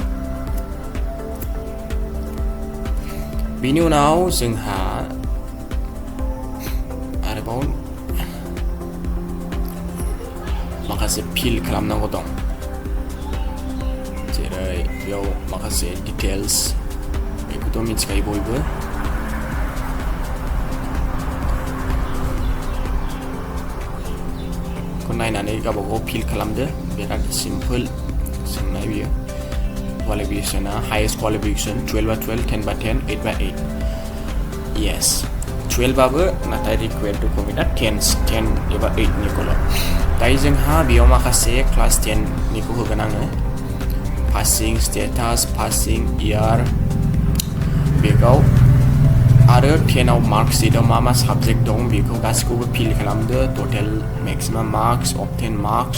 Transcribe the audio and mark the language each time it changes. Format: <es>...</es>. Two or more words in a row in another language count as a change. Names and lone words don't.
<brx>बेनि उनाव जोंहा आरोबाव माखासे फिल खालामनांगौ दं जेरै बेयाव माखासे डिटेल्स बेखौथ' मिथिखायो बयबो नायनानै गावबागाव फिल खालामदो बिराद सिम्पोल सोंनाय बियो</brx> <en>qualification, highest qualification 12/12, 10/10, 8/8 yes 12</en> <brx>बाबो नाथाय</brx> <en>required document</en> <brx>10 एबा 8 निखौल' दायो जोंहा बेयाव माखासे क्लास 10 निखौ होगोन आङो</brx> <en>passing status passing year</en> <brx>बेखौ आरो 10 आव मार्कशीटआव मा साबजेक्ट दं बेखौ गासिखौबो फिल खालामदो</brx> <en>total maximum marks obtain marks</en>